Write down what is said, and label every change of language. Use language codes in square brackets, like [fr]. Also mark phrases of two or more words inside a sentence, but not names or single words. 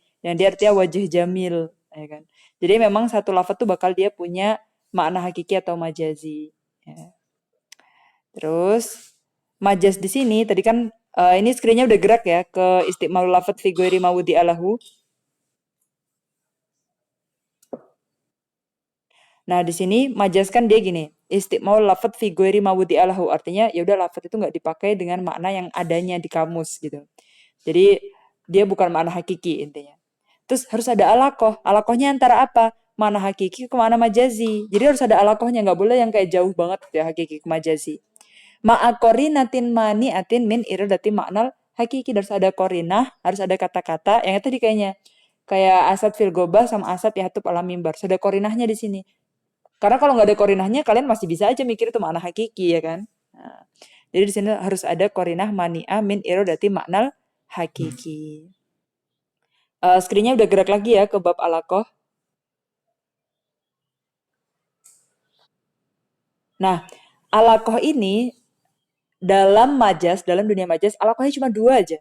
[id] Yang dia artinya wajah jamil, ya kan? Jadi memang satu lafaz tuh bakal dia punya makna hakiki atau majazi. Ya. Terus majaz di sini tadi kan ini screennya udah gerak ya ke [ar] istiqmalul lafaz fi ghairi mawudi alahu. [id] Nah, di sini majas kan dia gini, [ar] istiqmal lafat fi ghairi mawudi alahu. [id] Artinya ya udah lafat itu nggak dipakai dengan makna yang adanya di kamus gitu. Jadi dia bukan makna hakiki intinya. Terus harus ada alakoh. Alakohnya antara apa? Makna hakiki ke makna majazi. Jadi harus ada alakohnya, nggak boleh yang kayak jauh banget ya hakiki ke majazi. [ar] Ma'akorinatin mani atin min iradati maknal hakiki. [id] Harus ada korinah, harus ada kata-kata. Yang tadi kayaknya kayak [ar] asad fil gobah [id] sama [ar] asad yahtub ala mimbar. [id] Sudah korinahnya di sini. Karena kalau nggak ada korinahnya, kalian masih bisa aja mikir itu makna hakiki ya kan. Nah, jadi di sini harus ada [ar] korinah mani'ah min irodati maknal hakiki. [id] Screen-nya udah gerak lagi ya ke bab alakoh. Nah, alakoh ini dalam dunia majas, alakohnya cuma dua aja.